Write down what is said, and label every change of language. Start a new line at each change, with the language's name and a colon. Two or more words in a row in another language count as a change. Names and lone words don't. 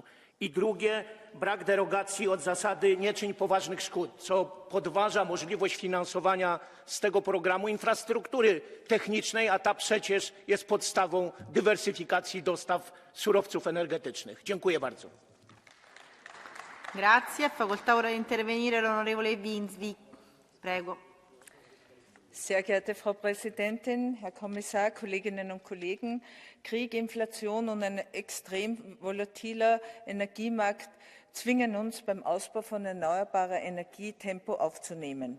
Polish: I drugie, brak derogacji od zasady nie czyń poważnych szkód, co podważa możliwość finansowania z tego programu infrastruktury technicznej, a ta przecież jest podstawą dywersyfikacji dostaw surowców energetycznych. Dziękuję bardzo.
Italian: Grazie. Facoltà ora di intervenire l'onorevole Winsby. Prego.
German: Sehr geehrte Frau Präsidentin, Herr Kommissar, Kolleginnen und Kollegen! Krieg, Inflation und ein extrem volatiler Energiemarkt zwingen uns, beim Ausbau von erneuerbarer Energie Tempo aufzunehmen.